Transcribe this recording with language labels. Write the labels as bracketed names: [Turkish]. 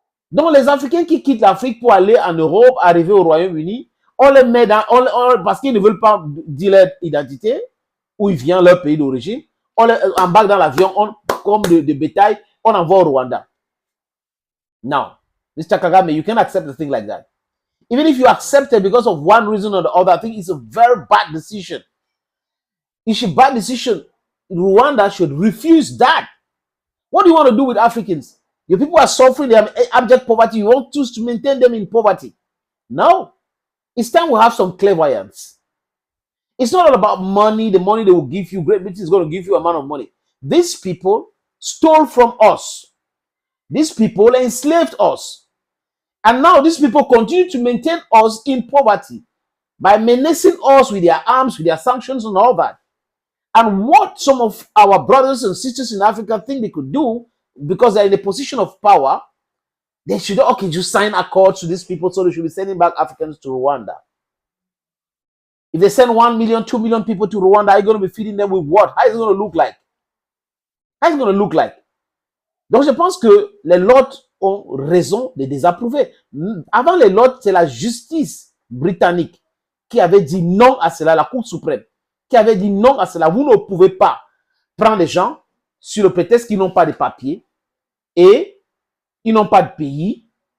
[French] Donc les Africains qui quittent l'Afrique pour aller en Europe, arriver au Royaume-Uni, on les met dans, parce qu'ils ne veulent pas dire leur identité, où ils viennent, leur pays d'origine, on les embarque dans l'avion, comme de bétail, on envoie au Rwanda. [English] Now, Mr. Kagame, you can't accept a thing like that. Even if you accept it because of one reason or the other, I think it's a very bad decision. It's a bad decision. Rwanda should refuse that. What do you want to do with Africans? Your people are suffering, they have abject poverty. You want to maintain them in poverty? No. It's time we have some clairvoyance. It's not all about money, the money they will give you. Great Britain is going to give you a amount of money. These people stole from us. These people enslaved us. And now these people continue to maintain us in poverty by menacing us with their arms, with their sanctions and all that. And what some of our brothers and sisters in Africa think they could do, because they're in a position of power, they should, okay, just sign accords to these people so they should be sending back Africans to Rwanda. If they send 1 million, 2 million people to Rwanda, are you going to be feeding them with what? How is it going to look like? How is it going to look like? [French] Donc je pense que les Lords ont raison de désapprouver. Avant les Lords, c'est la justice britannique qui avait dit non à cela, la Cour suprême, qui avait dit non à cela. Vous ne pouvez pas prendre des gens sur le prétexte qu'ils n'ont pas de papiers et ils n'ont pas de pays.